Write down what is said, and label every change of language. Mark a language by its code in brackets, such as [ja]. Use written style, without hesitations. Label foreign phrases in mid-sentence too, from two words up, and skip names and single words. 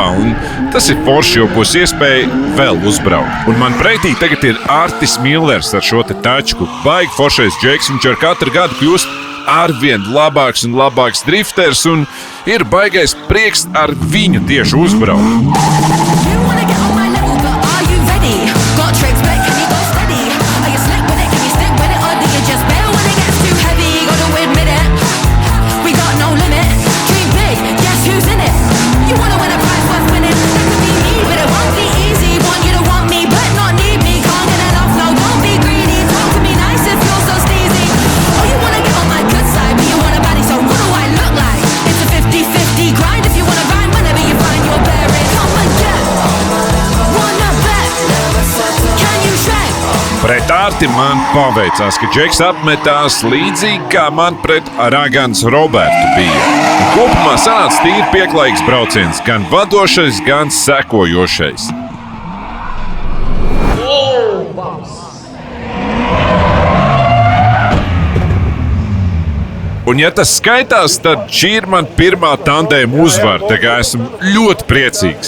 [lv] Un tas ir forši, jo būs iespēja vēl uzbraukt. Un man pretī tagad ir Artis Millers ar šo te tačku. Baigi foršais džeks, viņš ar katru gadu kļūst arvien labāks un labāks drifters. Un ir baigais prieks ar viņu tieši uzbraukt. [en] Got tricks, but can you go steady? Are you slick with it? Can you stick with it? Or do you just bail when it gets too heavy? Gotta admit it, we got no limit. Dream big, guess who's in it? You wanna win a prize worth winning? That could be me, but it won't be easy. Want you to want me, but not need me. Can't get enough, no, don't be greedy. Talk to me nice if you're so steezy. Oh, you wanna get on my good side, but you want a baddie, so what do I look like? It's a 50-50 grind if you wanna rhyme whenever you find your bearing. Come and get, wanna bet? [lv] Pret Arti man paveicās, ka Džeks apmetās līdzīgi, kā man pret Ragans Robertu bija. Un kopumā sanāca tīri pieklājīgs brauciens, gan vadošais, gan sekojošais. Un, ja tas skaitās, tad šī ir man pirmā tandēma uzvara, tā kā esmu ļoti priecīgs.